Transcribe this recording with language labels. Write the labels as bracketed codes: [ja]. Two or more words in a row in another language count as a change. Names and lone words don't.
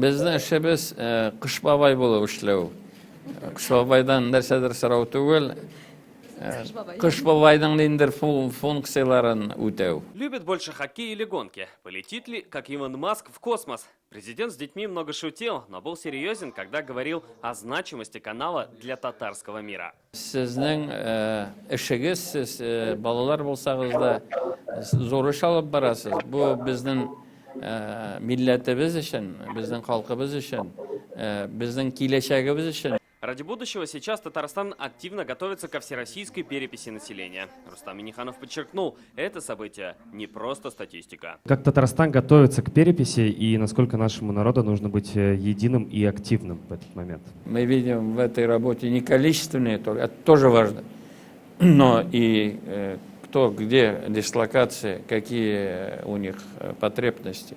[ru] Любит больше хоккей или гонки? Полетит ли, как Илон Маск, в космос? Президент с детьми много шутил, но был серьезен, когда говорил о значимости канала для татарского мира. [tt] Сезнең эшегез, сез балалар булсагыз да зур эш алып барасыз. Бу безнең милләтебез өчен, безнең халкыбыз өчен, безнең киләчәгебез өчен. [ru] Ради будущего сейчас Татарстан активно готовится ко всероссийской переписи населения. Рустам Минниханов подчеркнул, это событие не просто статистика. Как Татарстан готовится к переписи и насколько нашему народу нужно быть единым и активным в этот момент? Мы видим в этой работе не количественные, это тоже важно, но и кто, где дислокации, какие у них потребности.